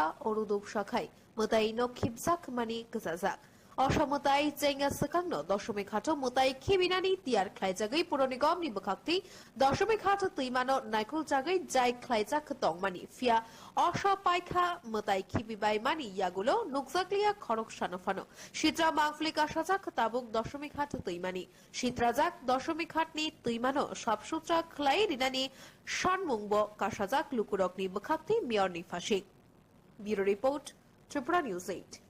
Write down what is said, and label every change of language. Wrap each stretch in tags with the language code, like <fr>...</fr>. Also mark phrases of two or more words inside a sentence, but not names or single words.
<trp>अरु दुबसा खाय मोताइ नखिबजाक मानि गजाजाक অসমতাই চেঙ্গা সকাংন দশমিক হাট মোতাই খিবিনানি তিয়ার খ্লাইজাগৈ পুর নিগমনি বখাক্তি দশমিক হাট তৈমানো নাইকুল জাগৈ যাই খ্লাইজাক তংমানি ফিয়া অসপাইখা মোতাই খিবিবাই মানি ইয়াগুলো নুকজাকলিয়া খরক সানফানো সিত্রা মাংফলিক আসাজাক তাবুক দশমিক হাট তৈমানি সিত্রাজাক দশমিক হাটনি তৈমানো সবসূত্রা খ্লাই রিনানি শানমুংব কাসাজাক লুকুরকনি বখাক্তি মিয়রনি ফাশি</trp> <en>bureau report</en> <trp>ত্রিপুরা নিউজ 8।</trp>